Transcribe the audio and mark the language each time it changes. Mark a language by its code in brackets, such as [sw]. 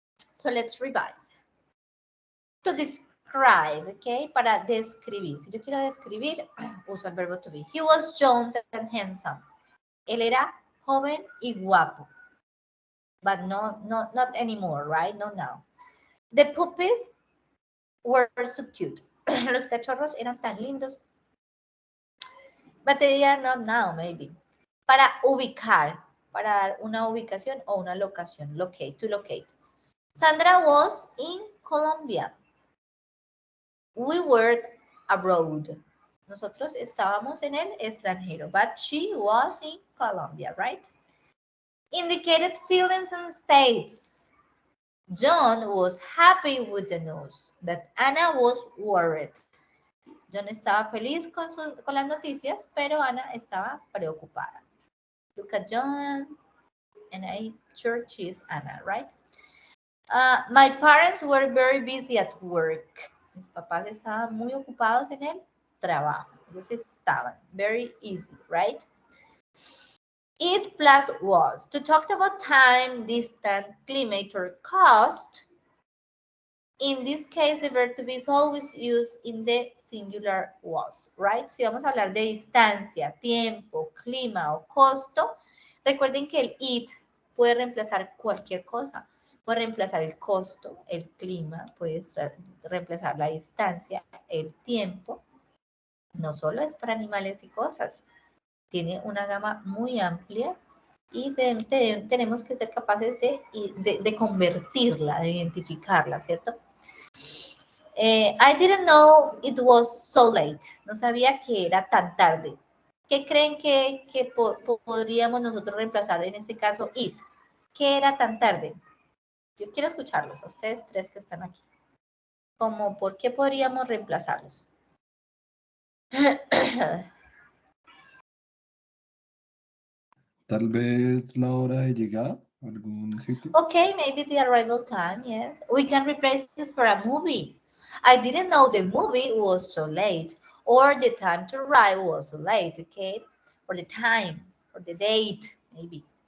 [en] So let's revise. To describe, okay, [es] para describir. Si yo quiero describir, uso el verbo [en] to be. He was young and handsome. [es] Él era joven y guapo. [en] But not anymore, right? Not now. The puppies were so cute. [es] Los cachorros eran tan lindos. [en] But they are not now, maybe. [es] Para ubicar, para dar una ubicación o una locación. [en] Locate, to locate. Sandra was in Colombia. We were abroad. [es] Nosotros estábamos en el extranjero, [en] but she was in Colombia, right? Indicated feelings and states. John was happy with the news, that Anna was worried. [es] John estaba feliz con las noticias, pero Ana estaba preocupada. [en] Look at John, and I sure she's Anna, right? My parents were very busy at work. [es] Mis papás estaban muy ocupados en el trabajo. Ellos estaban [en] very easy, right? It plus was. To talk about time, distance, climate, or cost. In this case, the verb to be is always used in the singular was, right? [es] Si vamos a hablar de distancia, tiempo, clima o costo, recuerden que el it puede reemplazar cualquier cosa. Puede reemplazar el costo, el clima, puede reemplazar la distancia, el tiempo. No solo es para animales y cosas. Tiene una gama muy amplia y tenemos que ser capaces de convertirla, de identificarla, ¿cierto? I didn't know it was so late. No sabía que era tan tarde. ¿Qué creen que podríamos nosotros reemplazar en este caso it? ¿Qué era tan tarde? Yo quiero escucharlos, a ustedes tres que están aquí. ¿Cómo, por qué podríamos reemplazarlos? Tal vez la hora de llegada a algún sitio. [en] Okay, maybe the arrival time, yes. We can replace this for a movie. I didn't know the movie was so late, or the time to arrive was so late, okay? Or the time, or the date, maybe.